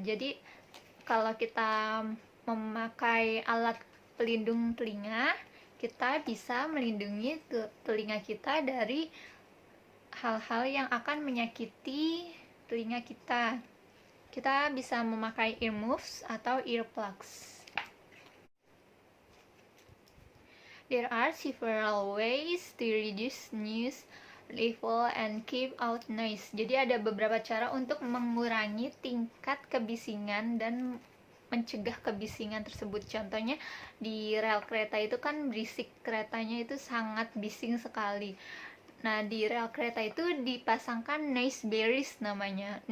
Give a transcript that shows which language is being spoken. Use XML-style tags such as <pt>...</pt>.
<id>Jadi kalau kita memakai alat pelindung telinga, kita bisa melindungi telinga kita dari hal-hal yang akan menyakiti telinga kita. Kita bisa memakai earmuffs atau earplugs.</id> <en>There are several ways to reduce noise level and keep out noise.</en> <id>Jadi ada beberapa cara untuk mengurangi tingkat kebisingan dan mencegah kebisingan tersebut. Contohnya di rel kereta itu kan berisik, keretanya itu sangat bising sekali. Nah, di rel kereta itu dipasangkan noise barriers namanya.</id>